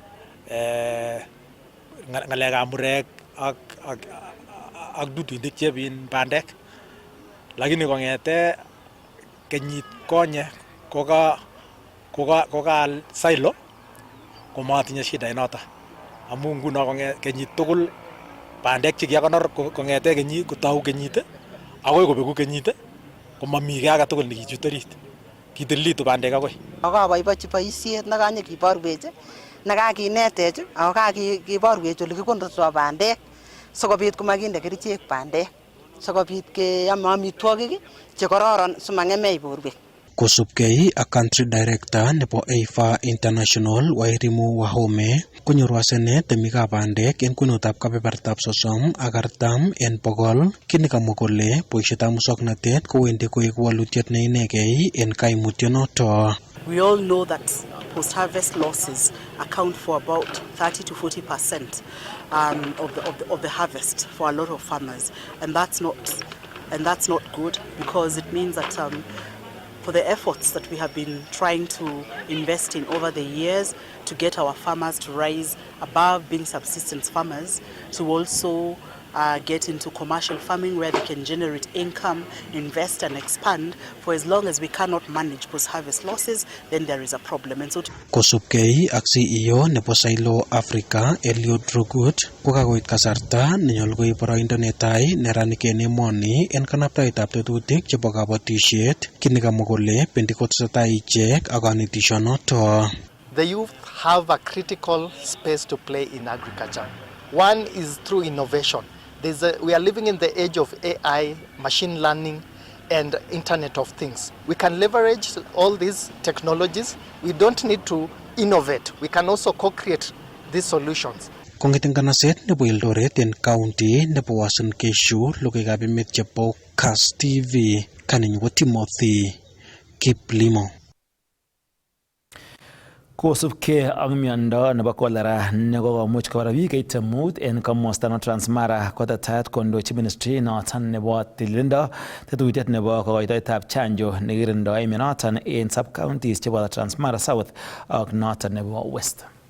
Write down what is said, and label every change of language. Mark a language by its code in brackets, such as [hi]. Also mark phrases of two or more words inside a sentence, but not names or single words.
[kln] murek ak dutuinik chebin bandek, lakini kong'ete kenyit konye kokaal Silo komatinye shida inoto amu nguno kenyit tugul bandek chekiakonor kong'ete kenyit kotau kenyit akoi kobeku kenyit komami kiy age tugul nekichut orit, kitililitu bandek akoi. Akaboibochi boisiet nekanyokiborwech nekakinetech ako kakiborwech ole kikonortoi bandek sikobit komakinde kerichek bandek sikobit keame amitwogik chekororon simang'emech borwek. Kosubkei ak [en] country director [kln] nebo EIFA International Wairimu Wahome konyoru asenet temikab bandek en kwenutab kebebertab 30 ak 40 en bogol, kit nekamwa kole boisietab musoknotet kowendi koek walutiet neinegei en kaimutyonoto. [en] We all know that post-harvest losses account for about 30 to 40% of the harvest for a lot of farmers, and that's not good because it means that for the efforts that we have been trying to invest in over the years to get our farmers to rise above being subsistence farmers to also get into commercial farming where they can generate income, invest and expand. For as long as we cannot manage post-harvest losses, then there is a problem. And so [kln] Kosubkei ak CEO nebo Silo Africa Eliud Rugut kokakoit kasarta nenyolu koib boroindo netai neranik en emoni en kanabtaetab tetutik chebo kabatisiet, kit nekamwa kole bendi kotesetai ichek ak kanetisionoto. [en] the youth have a critical space to play in agriculture. One is through innovation. We are living in the age of AI, machine learning, and Internet of Things. We can leverage all these technologies. We don't need to innovate. We can also co-create these solutions. [kln] Kong'eten kanaset nebo Eldoret en county nebo Uasin Gishu, logoiwekab emet chebo Kass TV, kaninyu ko Timothy Kiplimo. Kosubkei ak miondo nebo cholera nekokomuch kobara biik 85 en komosta nebo Transmara kotetat kondochi ministry noton nebo tililindo tetutiet nebo kokoitoetab chanjo nekirindoi mionoton en sub-counties chebo Transmara South ak noton nebo West.